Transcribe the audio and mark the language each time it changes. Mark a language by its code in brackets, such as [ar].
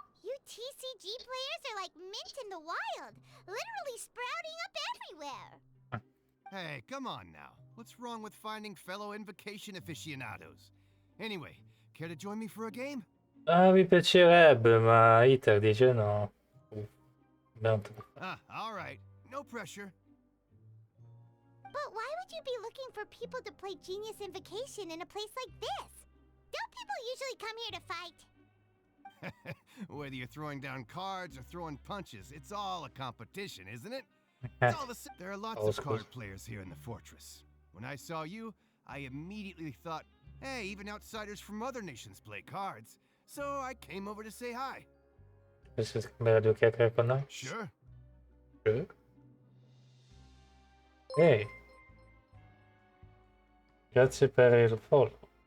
[en] You TCG players are like mint in the wild, literally sprouting up everywhere. Hey, come on now. What's wrong with finding fellow Invocation aficionados? Anyway, care to join me for a game? [it] Ah, mi piacerebbe, ma Iter dice no. [en] All right. No pressure. But why would you be looking for people to play Genius Invocation in a place like this? Don't people usually come here to fight? Whether you're throwing down cards or throwing punches, it's all a competition, isn't it? It's all the same. There are lots of card players here in the fortress. When I saw you, I immediately thought, hey, even outsiders from other nations play cards. So I came over to say hi. [it] Posso scambiare due chiacchiere con noi? [en] Sure. Sure. [it] Ehi. Grazie per il follow.